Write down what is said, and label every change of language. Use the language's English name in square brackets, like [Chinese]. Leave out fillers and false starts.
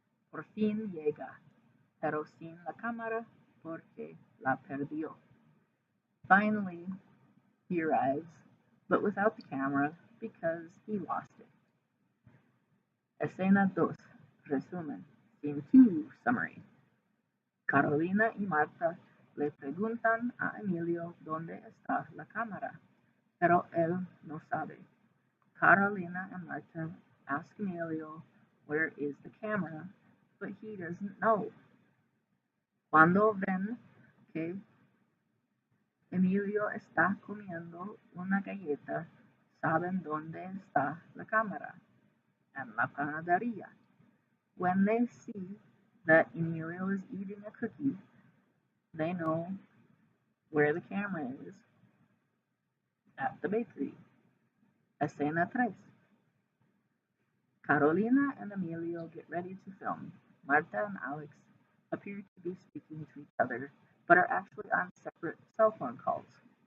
[Spanish] Por fin llega, pero sin la cámara porque la perdió. [English] Finally, he arrives, but without the camera because he lost it. [Spanish] Escena 2, resumen, [English] scene 2, summary. [Spanish] Carolina y Marta le preguntan a Emilio dónde está la cámara, pero él no sabe. [English] Carolina and Marta ask Emilio where is the camera, but he doesn't know. [Spanish] Cuando ven que Emilio está comiendo una galleta, saben dónde está la cámara, en la panadería. [English] When they see that Emilio is eating a cookie, they know where the camera is, at the bakery. [Spanish] Escena 3. [English] Carolina and Emilio get ready to film. Marta and Alex appear to be speaking to each other, but are actually on separate cell phone calls.